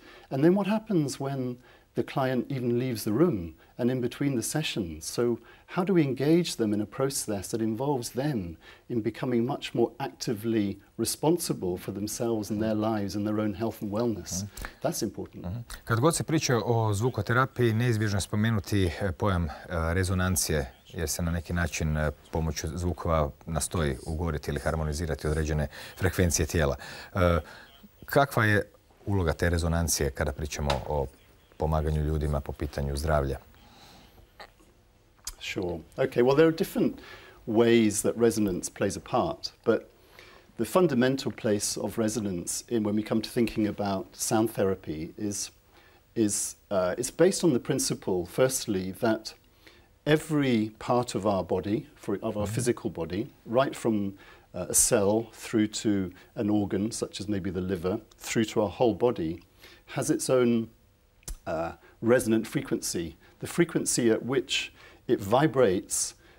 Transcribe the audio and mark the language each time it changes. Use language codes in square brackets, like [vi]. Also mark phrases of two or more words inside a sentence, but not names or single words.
[en] And then what happens when the client even leaves the room and in between the sessions? So how do we engage them in a process that involves them in becoming much more actively responsible for themselves and their lives and their own health and wellness? That's important. [hr] Kad god se priča o zvukoterapiji, neizbježno je spomenuti pojam rezonancije, jer se na neki način pomoću zvukova nastoji ugovoriti ili harmonizirati određene frekvencije tijela. Kakva je uloga te rezonancije kada pričamo o pomaganju ljudima po pitanju zdravlja? [en] Sure. Okay, well, there are different ways that resonance plays a part, but the fundamental place of resonance when we come to thinking about sound therapy is it's based on the principle, firstly, that every part of our body, of our physical body, right from a cell through to an organ, such as maybe the liver, through to our whole body, has its own resonant frequency, the frequency at which it vibrates,